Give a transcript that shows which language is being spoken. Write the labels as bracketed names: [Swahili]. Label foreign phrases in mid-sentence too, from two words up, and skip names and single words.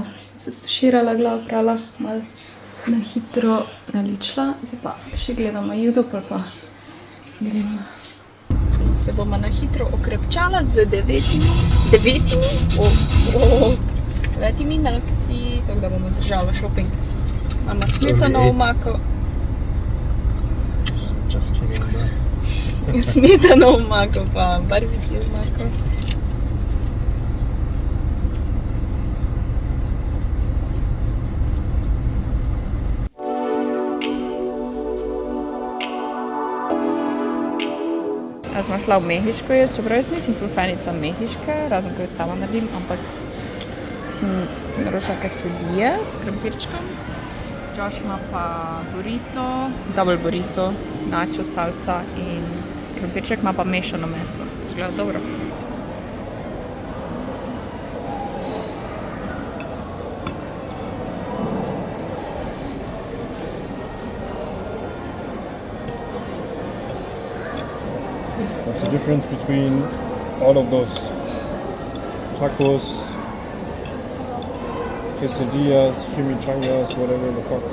[Slovenian] Se stuširala, glavo prala, malo na hitro naličila. Zdaj pa še gledamo YouTube, pa gremo. Se bomo na hitro okrepčala z 9 na akciji, tako da bomo zdržala shopping. Imamo smetano omako. [English] Just kidding, bro. [Slovenian] Smetano omako pa barbecue omako. Jaz sem šla v Mehiško jaz, čeprav jaz nisem ful fanica Mehiške, razen ko jo sama naredim, ampak sem naročila quesadille s krompirčkom. Josh ima pa burrito, double burrito, nacho salsa in krompirček ima pa mešano meso. Izgleda dobro. [English] What's the difference between all of those tacos, quesadillas, chimichangas, whatever the fuck?